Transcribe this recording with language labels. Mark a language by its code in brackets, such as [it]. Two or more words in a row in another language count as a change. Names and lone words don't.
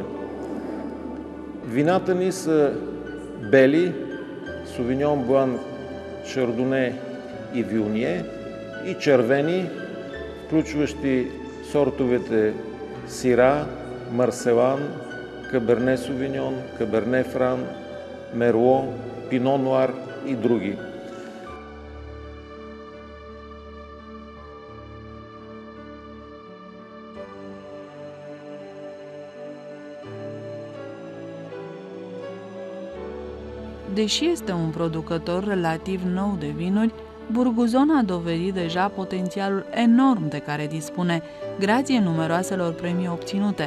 [bg] Вината ни са бели, Сувиньон Блан, Шардоне и Вионие, и червени, включващи сортовете Сира, Марселан, Каберне Сувиньон, Каберне Фран, Мерло, Пино Нуар и други. [ro] Deși este un producător relativ nou de vinuri, Burguzon a dovedit deja potențialul enorm de care dispune, grație numeroaselor premii obținute.